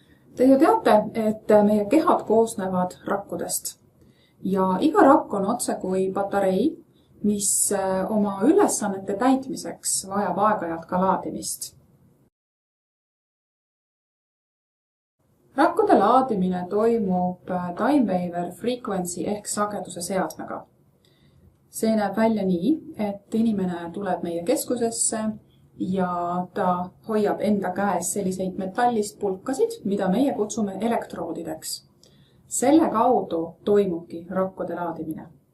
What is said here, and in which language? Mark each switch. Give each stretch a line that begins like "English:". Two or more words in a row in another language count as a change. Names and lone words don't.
Estonian: Te ju teate, et meie kehad koosnevad rakkudest ja iga rakk on otse kui patarei, mis oma ülesannete täitmiseks vajab aeg-ajalt ka laadimist. Rakkude laadimine toimub
English: time waiver frequency
Estonian: ehk sageduse seadmega. See näeb välja nii, et inimene tuleb meie keskusesse ja ta hoiab enda käes selliseid metallist pulkasid, mida meie kutsume elektroodideks. Selle kaudu toimubki rakkude laadimine.